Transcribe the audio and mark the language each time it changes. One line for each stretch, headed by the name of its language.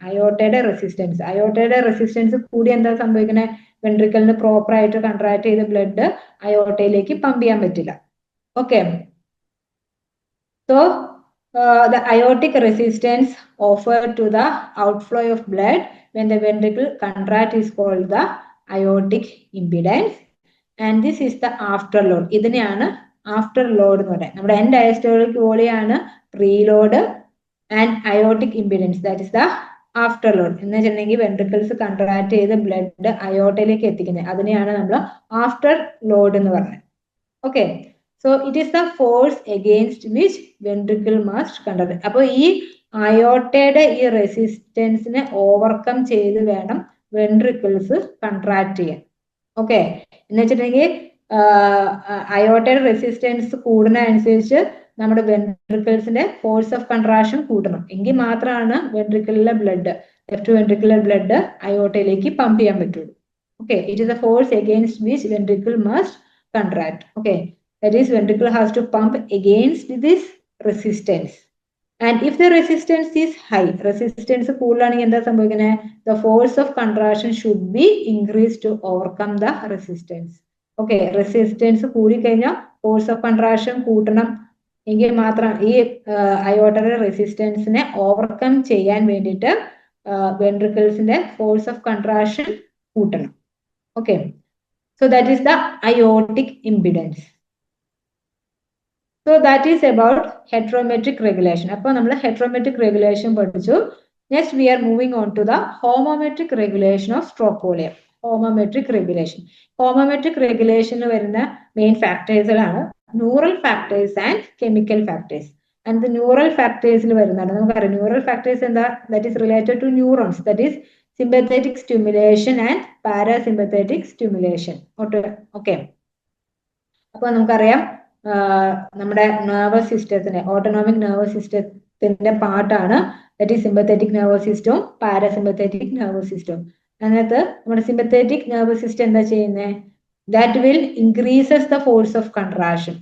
Malayalam: അയോട്ടയുടെ resistance കൂടി എന്താ സംഭവിക്കുന്നത്? വെൻട്രിക്കലിന് പ്രോപ്പർ ആയിട്ട് കൺട്രാക്ട് ചെയ്ത് ബ്ലഡ് അയോട്ടയിലേക്ക് പമ്പ് ചെയ്യാൻ പറ്റില്ല.
English: Okay, so the aortic resistance offered to the outflow of blood when the ventricle contract is called the aortic impedance, and this is the afterload.
Malayalam: ഇതിനെയാണ് after load എന്ന് പറയുന്നത്. നമ്മുടെ N diastolic വോളിയാണ് preload
English: And aortic impedance that is the afterload.
Malayalam: എന്ന് വെച്ചിട്ടുണ്ടെങ്കിൽ ventricles contract ചെയ്ത് blood അയോട്ടയിലേക്ക് എത്തിക്കുന്നത്, അതിനെയാണ് നമ്മൾ ആഫ്റ്റർ ലോഡ് എന്ന് പറയുന്നത്.
English: Okay, so it is the force against which ventricle must contract.
Malayalam: അപ്പോൾ ഈ അയോട്ടയുടെ ഈ റെസിസ്റ്റൻസിനെ ഓവർകം ചെയ്ത് വേണം വെൻട്രിക്കിൾസ് കൺട്രാക്ട് ചെയ്യാൻ. ഓക്കെ, എന്ന് വെച്ചിട്ടുണ്ടെങ്കിൽ അയോട്ടയുടെ റെസിസ്റ്റൻസ് കൂടുന്നതനുസരിച്ച് നമ്മുടെ വെൻട്രിക്കിൾസിന്റെ ഫോഴ്സ് ഓഫ് കൺട്രാക്ഷൻ കൂട്ടണം, എങ്കിൽ മാത്രമാണ് വെൻട്രിക്കിളിലെ blood, left ventricular blood അയോട്ടയിലേക്ക് pump ചെയ്യാൻ പറ്റുള്ളൂ.
English: Okay, it is a force against which ventricle must contract. Okay, that is ventricle has to pump against this resistance. And if the resistance is high, resistance
Malayalam: കൂടുതലാണെങ്കിൽ എന്താ സംഭവിക്കുന്നത്?
English: The force of contraction should be increased to overcome the resistance.
Malayalam: Okay, resistance കൂടിക്കഴിഞ്ഞാൽ force of contraction കൂട്ടണം എങ്കിൽ മാത്രം ഈ അയോട്ടയുടെ റെസിസ്റ്റൻസിനെ overcome ചെയ്യാൻ വേണ്ടിയിട്ട് വെൻട്രിക്കിൾസിന്റെ ഫോഴ്സ് ഓഫ് കൺട്രാക്ഷൻ കൂട്ടണം.
English: Okay, so that is the aortic impedance. So that is about heterometric regulation.
Malayalam: അപ്പോൾ നമ്മൾ heterometric regulation പഠിച്ചു.
English: Next we are moving on to the homometric regulation of stroke volume. Homometric regulation. Homometric regulation വരുന്ന main factors ആണ് neural factors and chemical factors. And the neural factors
Malayalam: വരുന്നതാണ് നമുക്കറിയാം.
English: Neural factors എന്താ? That is related to neurons. That is sympathetic stimulation and parasympathetic stimulation. Okay.
Malayalam: അപ്പോൾ നമുക്കറിയാം നമ്മുടെ nervous സിസ്റ്റത്തിന് autonomic nervous സിസ്റ്റത്തിന്റെ പാർട്ടാണ്
English: that is
Malayalam: സിമ്പത്തറ്റിക് നെർവസ് സിസ്റ്റവും പാരാസിമ്പത്തറ്റിക് നെർവസ് സിസ്റ്റവും. അതിനകത്ത് നമ്മുടെ സിമ്പത്തറ്റിക് നെർവസ് സിസ്റ്റം എന്താ ചെയ്യുന്നത്?
English: That will increases the force of contraction.